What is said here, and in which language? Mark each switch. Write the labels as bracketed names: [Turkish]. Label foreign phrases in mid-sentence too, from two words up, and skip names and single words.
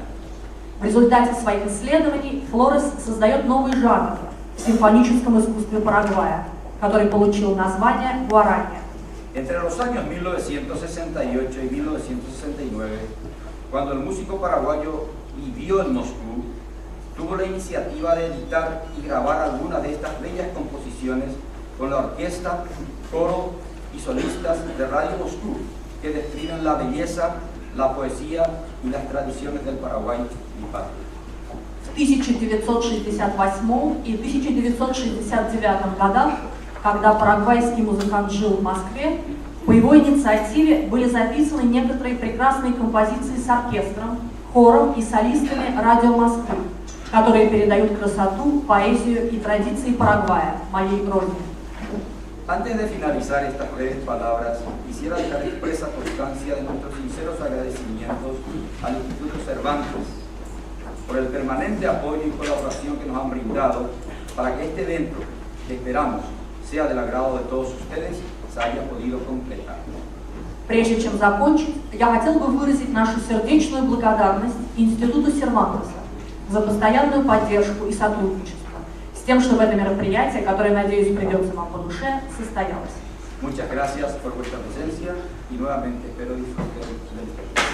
[Russian] В результате своих исследований Флорес создает новый жанр в симфоническом искусстве Парагвая, который получил название гуаранья. [Spanish] Entre los años 1968 y 1969, cuando el músico paraguayo vivió en Moscú, tuvo la iniciativa de editar y grabar algunas de estas bellas composiciones con la orquesta, coro y solistas de Radio Moscú, que describen la belleza, la poesía y las tradiciones del Paraguay, mi patria. [Russian] В 1968 и 1969 годах, когда парагвайский музыкант жил в Москве, по его инициативе были записаны некоторые прекрасные композиции с оркестром, хором и солистами Радио Москвы, которые передают красоту, поэзию и традиции Парагвая, моей родины. [Spanish] Antes de finalizar estas breves palabras, quisiera dejar expresa constancia de nuestros sinceros agradecimientos al Instituto Cervantes por el permanente apoyo y colaboración que nos han brindado para que este evento, que esperamos sea del agrado de todos ustedes, se haya podido completar. [Russian] Прежде чем закончить, я хотел бы выразить нашу сердечную благодарность Институту Сервантеса за постоянную поддержку и сотрудничество, с тем, чтобы это мероприятие, которое, надеюсь, придется вам по душе, состоялось. [Spanish] Muchas gracias por vuestra presencia y nuevamente espero disfruten del espectáculo.